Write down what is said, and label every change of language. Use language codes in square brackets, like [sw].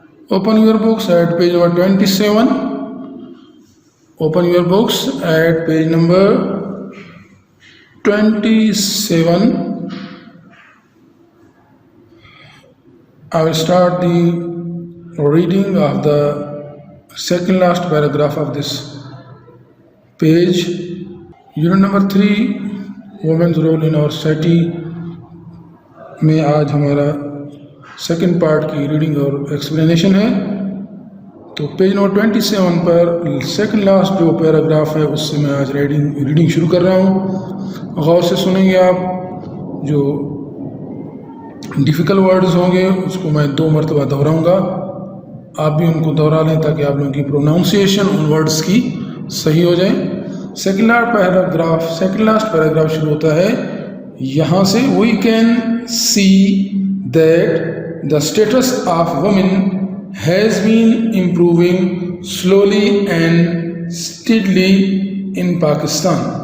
[en] Open your books at page number 27. Open your books at page number 27. I will start the reading of the second last paragraph of this page. Unit number 3, women's role in our society [ur] میں آج ہمارا second part کی reading اور explanation ہے. تو page number 27 per second last جو paragraph ہے اس سے میں آج ریڈنگ شروع کر رہا ہوں. غور سے سنیں گے آپ. جو ڈیفیکلٹ ورڈز ہوں گے اس کو میں 2 مرتبہ دہراؤں گا, آپ بھی ان کو دہرا لیں تاکہ آپ لوگوں کی پروناؤنسیشن ان ورڈز کی صحیح ہو جائے. سیکنڈ لاسٹ پیراگراف شروع ہوتا ہے یہاں سے. [en] We can see that the status of women has been improving slowly and steadily in Pakistan.